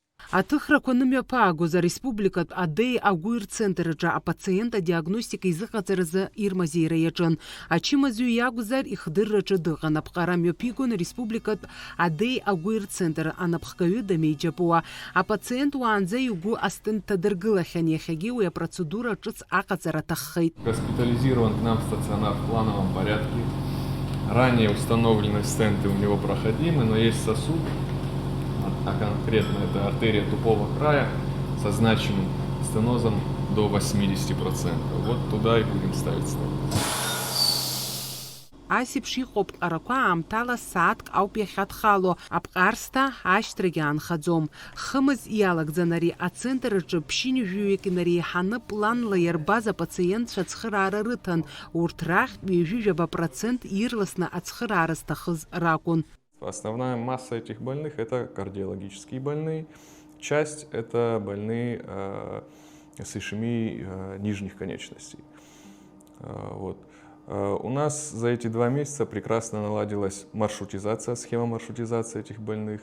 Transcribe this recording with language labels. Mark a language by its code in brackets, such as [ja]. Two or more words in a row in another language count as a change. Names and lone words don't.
[ab] Аҭыхрақәа паагоза республикатә адеи агәы рцентраҿы апациент адиагностика изыҟаҵаразы ирмазеира иаҿын. Ачымазаҩ иакәзар ихдырраҿы дыҟан. Аԥҟара мҩаԥигон республикатә адеи агәы рцентр анапхгаҩы дамеиџьыпуа. Апациент уаанӡа игәы астенд ҭадыргылахьан, иахьагьы уи апроцедура ҿыц аҟаҵара аҭаххеит. [ru] Госпитализирован к нам в стационар в плановом порядке. Ранее установлены стенты у него проходимы, но есть сосуд, а конкретно это артерия тупого края со значимым стенозом до 80%. Вот туда и будем ставить стенд. [ab] Асеиԥш иҟоуп ԥҟарақәа аамҭала сааҭк ауп иахьадхало, аԥҟарсҭа ашьҭрагьы аанхаӡом. Хымыз иалагӡан ари ацентр аҿы ԥшьынҩажәаҩык инареиҳаны планла иарбаз апациентцәа ацхыраара рыҭан. Урҭ рахьтә 70% ирласны ацхыраара зҭахыз ракәын. [ru] Основная масса этих больных – это кардиологические больные. Часть – это больные с ишемией нижних конечностей. Вот. У нас за эти 2 месяца прекрасно наладилась маршрутизация, схема маршрутизации этих больных.